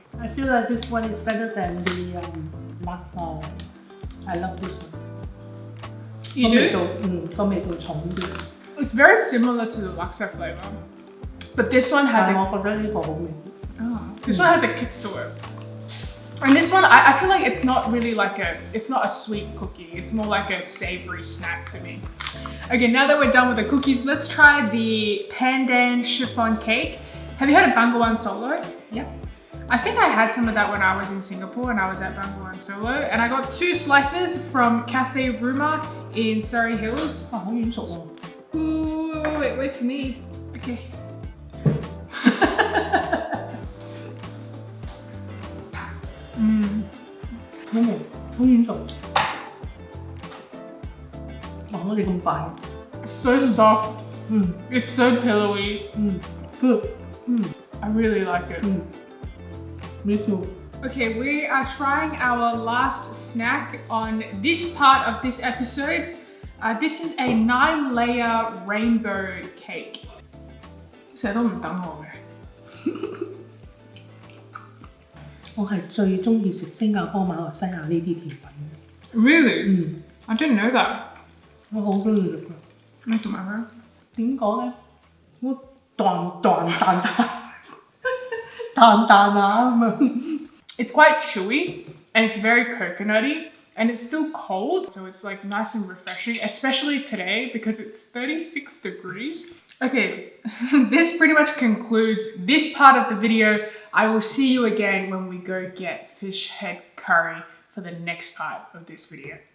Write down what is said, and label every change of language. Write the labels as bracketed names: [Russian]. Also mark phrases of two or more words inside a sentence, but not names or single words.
[English] I feel like this one is better than the laksa. I love this one. You [Cantonese] 個味道 [English] do? [Cantonese] 個味道重啲。 [English] It's very similar to the laksa flavor. But this one has [Cantonese] 但係 [English] a [Cantonese] 我覺得呢個好味。 [English] this one has a kick to it. And this one, I feel like it's not really like it's not a sweet cookie. It's more like a savory snack to me. Okay, now that we're done with the cookies, let's try the Pandan chiffon cake. Have you heard of Bangawan Solo? Yeah. I think I had some of that when I was in Singapore and I was at Bangawan Solo. And I got 2 slices from Cafe Rumah in Surry Hills. [Cantonese] 哇，好軟熟喎。 [English] Ooh, wait for me. Okay. [Cantonese] 好味，好軟熟。哇！我哋咁快。 [English] So soft. It's so pillowy. Good. I really like it. Me too. Okay, we are trying our last snack on this part of this episode. This is a 9-layer rainbow cake. [Cantonese] 成日都唔等我嘅。我係最中意食新加坡、馬來西亞呢啲甜品。 [English] Really? I didn't know that. [Cantonese] 我好中意食㗎。咩做咩？點講咧？好彈啊咁樣。 [English] It's quite chewy and it's very coconutty and it's still cold, so it's like nice and refreshing, especially today because it's 36 degrees. Okay, this pretty much concludes this part of the video. I will see you again when we go get fish head curry for the next part of this video.